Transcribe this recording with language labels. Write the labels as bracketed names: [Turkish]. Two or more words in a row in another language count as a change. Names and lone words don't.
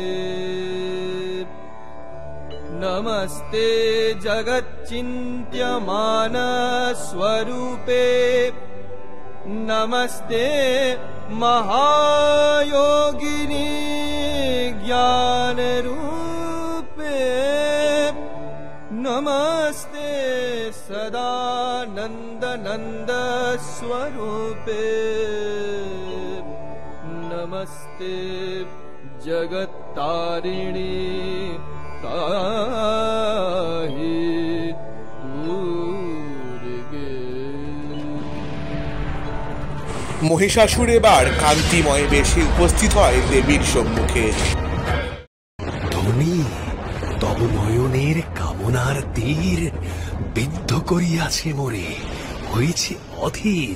[Sanskrit] नमस्ते जगच्चिन्त्यमान स्वरूपे, नमस्ते महायोगिनी ज्ञान रूपे, नमस्ते सदानंद नंद स्वरूपे, नमस्ते जगत्तारिणी ताहि [Bangla] মহিষাসুর এবার কান্তিময় বেশে উপস্থিত হয় দেবীর সম্মুখে। ধনী তব নয়নের কামনার তীর বিদ্ধ করিয়াছে মোরে, হয়েছে অধীর।